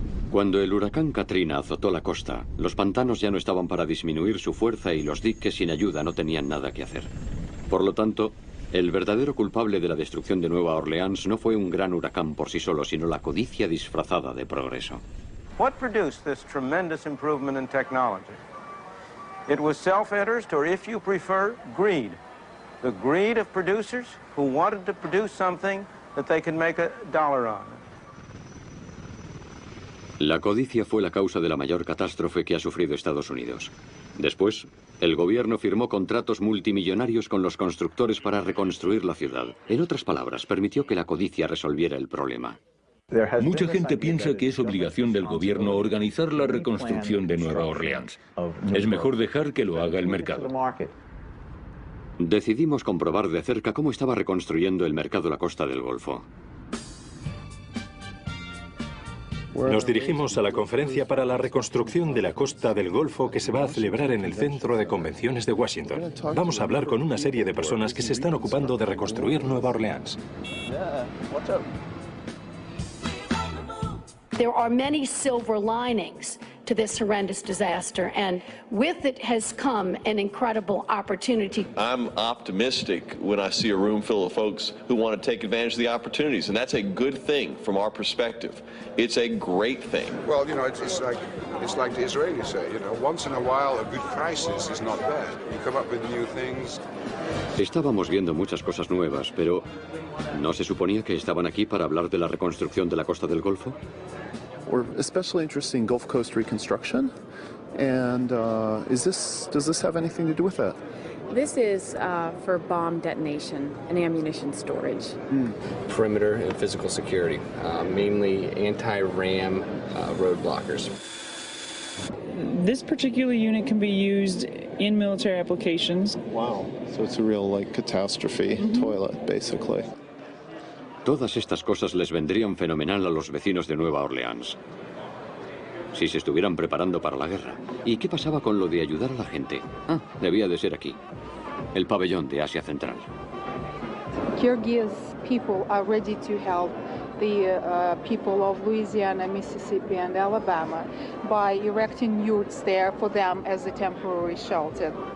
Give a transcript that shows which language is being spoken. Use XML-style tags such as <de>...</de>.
<es>Cuando el huracán Katrina azotó la costa, los pantanos ya no estaban para disminuir su fuerza y los diques sin ayuda no tenían nada que hacer. Por lo tanto, el verdadero culpable de la destrucción de Nueva Orleans no fue un gran huracán por sí solo, sino la codicia disfrazada de progreso.</es> <en>What produced this tremendous improvement in technology? It was self-interest, or if you prefer, greed. The greed of producers who wanted to produce something that they could make a dollar on.</en> <es>La codicia fue la causa de la mayor catástrofe que ha sufrido Estados Unidos. Después, el gobierno firmó contratos multimillonarios con los constructores para reconstruir la ciudad. En otras palabras, permitió que la codicia resolviera el problema. Mucha gente piensa que es obligación del gobierno organizar la reconstrucción de Nueva Orleans. Es mejor dejar que lo haga el mercado. Decidimos comprobar de cerca cómo estaba reconstruyendo el mercado la costa del Golfo. Nos dirigimos a la conferencia para la reconstrucción de la costa del Golfo que se va a celebrar en el Centro de Convenciones de Washington. Vamos a hablar con una serie de personas que se están ocupando de reconstruir Nueva Orleans.</es> <en>There are many silver linings to this horrendous disaster, and with it has come an incredible opportunity. I'm optimistic when I see a room full of folks who want to take advantage of the opportunities, and that's a good thing from our perspective. It's a great thing. Well, you know, it's like the Israelis say, you know, once in a while a good crisis is not bad. You come up with new things.</en> <es>Estábamos viendo muchas cosas nuevas, pero ¿no se suponía que estaban aquí para hablar de la reconstrucción de la costa del Golfo?</es> <en>We're especially interested in Gulf Coast reconstruction, and does this have anything to do with that? This is for bomb detonation and ammunition storage. Perimeter and physical security, mainly anti-ram road blockers. This particular unit can be used in military applications. Wow, so it's a real like catastrophe toilet, basically.</en> <es>Todas estas cosas les vendrían fenomenal a los vecinos de Nueva Orleans, si se estuvieran preparando para la guerra. ¿Y qué pasaba con lo de ayudar a la gente? Ah, debía de ser aquí, el pabellón de Asia Central.</es> <en>Kyrgyz people are ready to help the people of Louisiana, Mississippi and Alabama by erecting yurts there for them as a temporary shelter.</en>